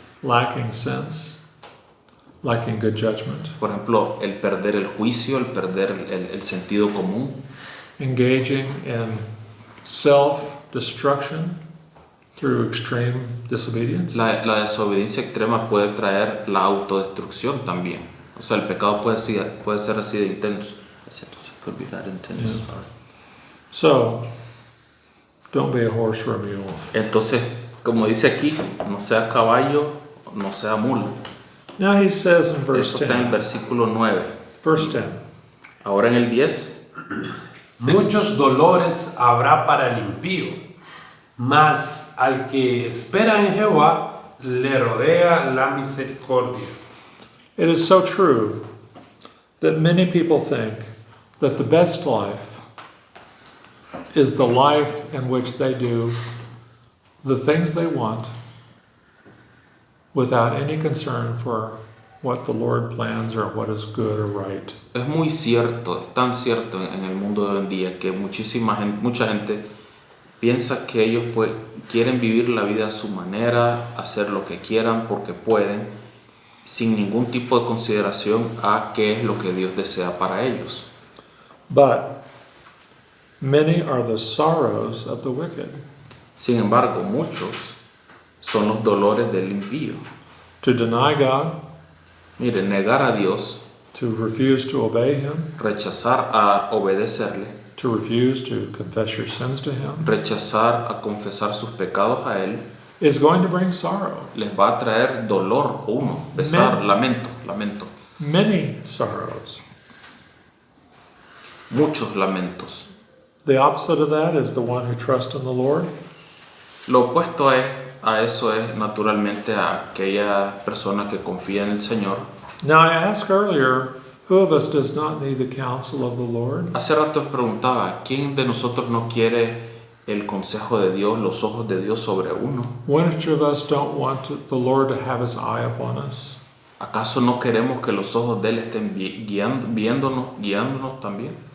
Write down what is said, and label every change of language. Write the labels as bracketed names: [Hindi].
[English] lacking sense, lacking good judgment, [Spanish] Por ejemplo, el perder el juicio, el perder el sentido común, [English] engaging in self-destruction through extreme disobedience. [Spanish] la desobediencia extrema puede traer la autodestrucción también. O sea, el pecado puede ser así de intenso. [English] Could be that intense. Yeah. So, don't be a horse or a mule. [Spanish] Entonces, como dice aquí, no sea caballo, no sea mula. [English] Now he says in verse [Spanish] Eso está en el versículo 9. [English] verse 10, [Spanish] Ahora en el 10, Muchos dolores habrá para el impío, mas al que espera en Jehová le rodea la misericordia. [English] it is so true that many people think that the best life is the life in which they do the things they want without any concern for what the Lord plans or what is good or right. [Spanish] es muy cierto, es tan cierto en el mundo de hoy en día que mucha gente piensa que ellos quieren vivir la vida a su manera, hacer lo que quieran porque pueden, sin ningún tipo de consideración a qué es lo que Dios desea para ellos. [English] But many are the sorrows of the wicked. [Spanish] Sin embargo, muchos son los dolores del impío. [English] To deny God, [Spanish] Mire, negar a Dios, [English] to refuse to obey Him, [Spanish] rechazar a obedecerle, [English] to refuse to confess your sins to Him, [Spanish] rechazar a confesar sus pecados a Él, [English] is going to bring sorrow. [Spanish] les va a traer dolor, pesar, lamento, [English] Many sorrows. [Spanish] muchos lamentos. [English] The opposite of that is the one who trusts in the Lord. [Spanish] Lo opuesto a eso es naturalmente a aquella persona que confía en el Señor. [English] Now, I asked earlier, who of us does not need the counsel of the Lord? [Spanish] Hace rato os preguntaba, ¿quién de nosotros no quiere el consejo de Dios, los ojos de Dios sobre uno? [English] Which of us don't want the Lord to have His eye upon us? [Spanish] ¿Acaso no queremos que los ojos de Él estén guiándonos también?